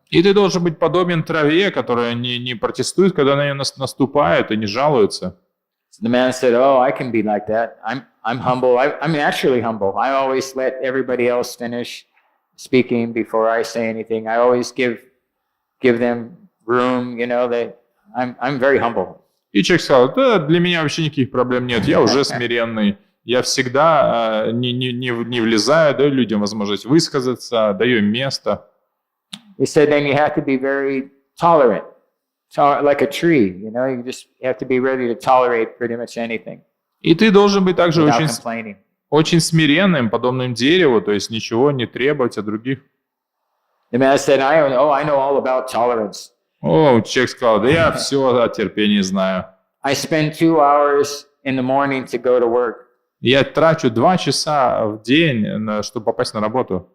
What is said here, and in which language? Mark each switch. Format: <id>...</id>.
<ru>И ты должен быть подобен траве, которая не протестует, когда на нее наступают, и не жалуется.</ru> <en>So the man said, oh, I can be like that. I'm humble. I'm naturally humble. I always let everybody else finish speaking before I say anything. I always give them room, you know, I'm very humble.</en> <ru>И человек сказал: да, для меня вообще никаких проблем нет, я уже смиренный. Я всегда не влезаю, даю людям возможность высказаться, даю им место.</ru> <en>He said, then you have to be very tolerant, like a tree, you know, you have to be ready to tolerate pretty much anything.</en> <ru>И ты должен быть также</ru> <en>complaining.</en> <ru>очень смиренным, подобным дереву, то есть ничего не требовать от других.</ru> <en>The man said, I know all about tolerance.</en> <ru>Человек сказал: да я все о терпении знаю.</ru> <en>I spend 2 hours in the morning to go to work.</en> <ru>Я трачу 2 часа в день, чтобы попасть на работу.</ru>